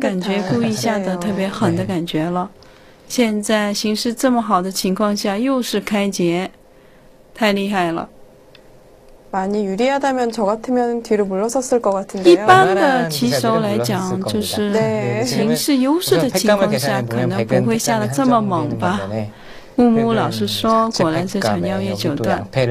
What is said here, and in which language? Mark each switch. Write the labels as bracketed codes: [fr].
[zh] 感觉故意下的特别狠的感觉了。现在形势这么好的情况下，又是开劫。太厉害了！ [ko] 많이 유리하다면 저 같으면 뒤로 물러섰을 것 같은데요. [zh] 一般的棋手来讲，就是形势优势的情况下，可能不会下得这么猛吧。木木老师说，果然是陈耀烨九段。